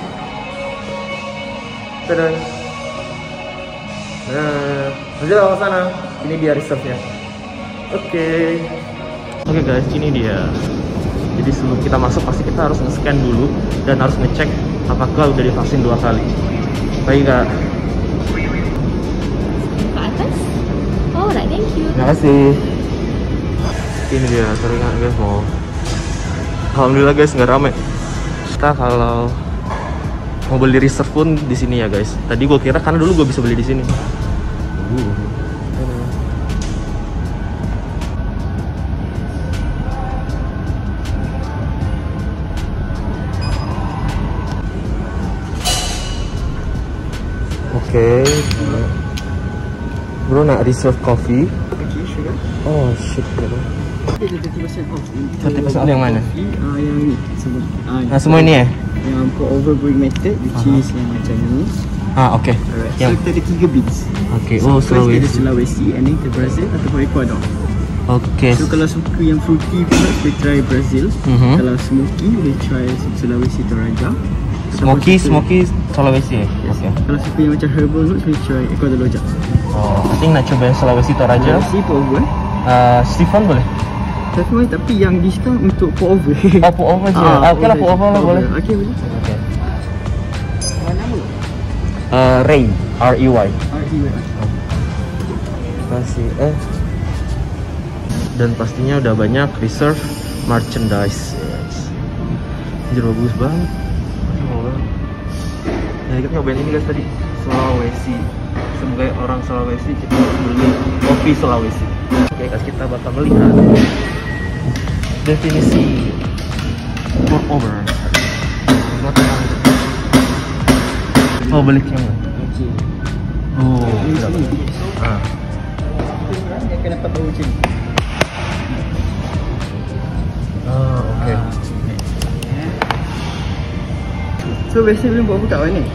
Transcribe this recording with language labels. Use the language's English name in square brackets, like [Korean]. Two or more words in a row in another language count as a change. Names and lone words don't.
[Indonesian] Tadang. Nah, nanti ke sana. Ini dia reserve-nya. Oke guys, ini dia. Jadi sebelum kita masuk pasti kita harus nge-scan dulu dan harus ngecek apakah udah divaksin 2 kali. Baik kak. Ke atas? [English] Oh, right, thank you. [Indonesian] Terima kasih. Ini dia, seringan guys mau. Alhamdulillah guys nggak rame. Kita kalau mau beli reserve pun di sini ya guys. Tadi gue kira karena dulu gue bisa beli di sini. Oke. [English] Bro nak reserve coffee. Oh shit bro. 30% off. [Malay] 30% yang mana? Yang ni semua. [Indonesian] Nah semua ini ya? [Malay] Yang [English] pour over brewing method which is [Malay] yang macam ni. Oke. [English] Alright. [Malay] Yang So kita ada 3 beans. Oke. So, Oh first kita ada Sulawesi. Sulawesi [English] and then [Malay] kita Brazil ataupun Ecuador. Oke. So kalau suka yang fruity pula boleh try Brazil. Kalau smoky boleh try Sulawesi Toraja. [Indonesian] Smoky Sulawesi ya? [English] Yes. [Indonesian] Oke. [Malay] Kalau suka yang macam [English] herbal notes [Malay] boleh try Ecuador Loja. [English] Oh, I think [Indonesian] nak coba yang Sulawesi Toraja. Sulawesi [English] pour over. [Indonesian] Stefan boleh? Tapi yang discount untuk [English] pour over. [Malay] Oh, [English] pour over [Malay] je. [Indonesian] Oke lah, [English] pour over [Indonesian] lah boleh. [Malay] Okey boleh. Oke. Mana nama? Ray, R-E-Y. [Indonesian] Kasih dan pastinya udah banyak reserve merchandise. Anjir bagus banget. Nah kita nyobain ini guys tadi, Sulawesi. Sebagai orang Sulawesi kita harus beli kopi Sulawesi. Oke guys, kita bakal melihat definisi [English] pour over. [Malay] Oh balik yang mana? Okey. Oh, Dia akan dapat bau macam ni. oke. So biasa belum buat apa kat mana?